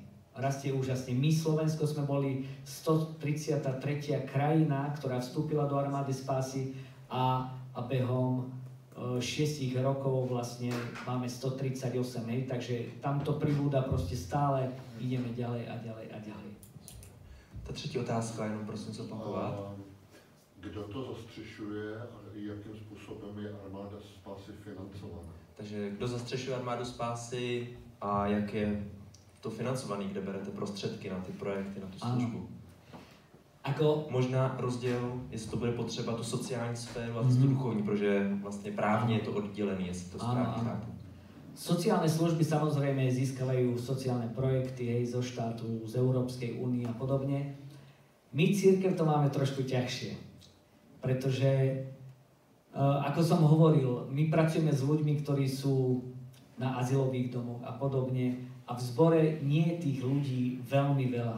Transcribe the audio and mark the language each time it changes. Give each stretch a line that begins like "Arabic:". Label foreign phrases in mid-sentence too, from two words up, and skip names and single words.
Slovak: My, Slovensko, sme boli 133. krajina, ktorá vstúpila do armády spásy a behom 6 rokov vlastne máme 138, hej, takže tamto pribúda proste stále, ideme ďalej a ďalej a ďalej.
Czech: Ta třetí otázka, jenom prosím se opakovat. Kdo to zastřešuje a jakým způsobem je armáda spásy financovaná? Takže kdo zastřešuje armádu spásy a jak je to financovaný, kde berete prostředky na ty projekty, na tu službu? Možná rozděl, jestli to bude potřeba, tu sociální sféru a tu duchovní, protože vlastně právně je to oddělené, jestli to správně chápu.
Slovak: Sociálne služby samozrejme získavajú sociálne projekty, hej, zo štátu, z Európskej únie a podobne. My cirkev to máme trošku ťažšie, pretože, ako som hovoril, my pracujeme s ľuďmi, ktorí sú na azylových domoch a podobne a v zbore nie je tých ľudí veľmi veľa.